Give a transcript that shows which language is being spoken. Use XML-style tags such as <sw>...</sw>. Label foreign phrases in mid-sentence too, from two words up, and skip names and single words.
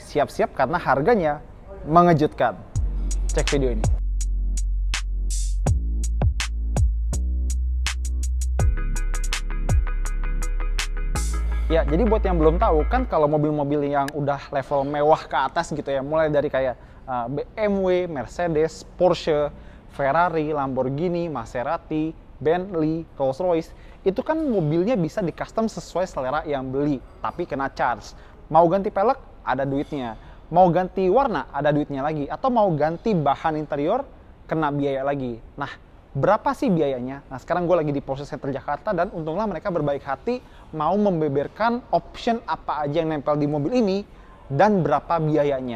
<id>Siap-siap karena harganya mengejutkan. Cek video ini. Ya, jadi buat yang belum tahu, kan kalau mobil-mobil yang udah level mewah ke atas gitu ya, mulai dari kayak BMW, Mercedes, Porsche, Ferrari, Lamborghini, Maserati, Bentley, Rolls-Royce, itu kan mobilnya bisa di custom sesuai selera yang beli, tapi kena charge. Mau ganti pelek, ada duitnya. Mau ganti warna, ada duitnya lagi. Atau mau ganti bahan interior, kena biaya lagi. Nah, berapa sih biayanya? Nah, sekarang gue lagi di Porsche Center Jakarta dan untunglah mereka berbaik hati mau membeberkan option apa aja yang nempel di mobil ini dan berapa biayanya.</id>